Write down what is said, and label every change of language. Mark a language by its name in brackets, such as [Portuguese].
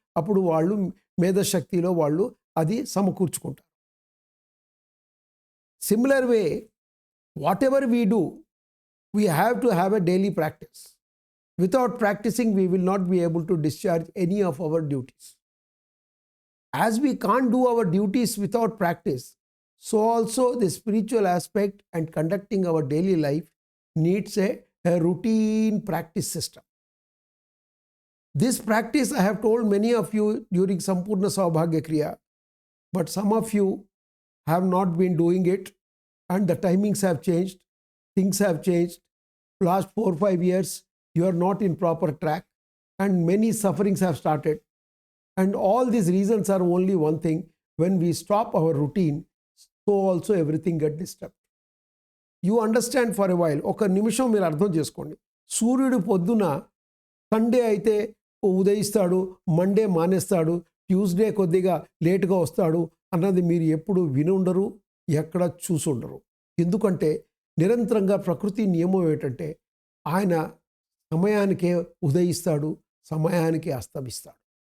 [Telugu] అప్పుడు వాళ్ళు మేధశక్తిలో వాళ్ళు అది సమకూర్చుకుంటారు. [English] Similar way, whatever we do, we have to have a daily practice. Without practising we will not be able to discharge any of our duties. As we can't do our duties without practice, so also the spiritual aspect and conducting our daily life needs a routine practice system. This practice I have told many of you during Sampurna Saubhagya Kriya, but some of you have not been doing it, and the timings have changed, things have changed. Last 4-5 years, you are not in proper track, and many sufferings have started. And all these reasons are only one thing: when we stop our routine, so also everything gets disturbed. You understand for a while. [Telugu] ఒక నిమిషం మీరు అర్థం చేసుకోండి. సూర్యుడు పొద్దున Sunday అయితే ఉదయిస్తాడు, Monday మానేస్తాడు, Tuesday కొద్దిగా లేటుగా వస్తాడు అన్నది మీరు ఎప్పుడు వినుండరు, ఎక్కడ చూసుండరు. ఎందుకంటే నిరంతరంగా ప్రకృతి నియమం ఏంటంటే ఆయన సమయానికే ఉదయిస్తాడు, సమయానికి అస్తమిస్తాడు.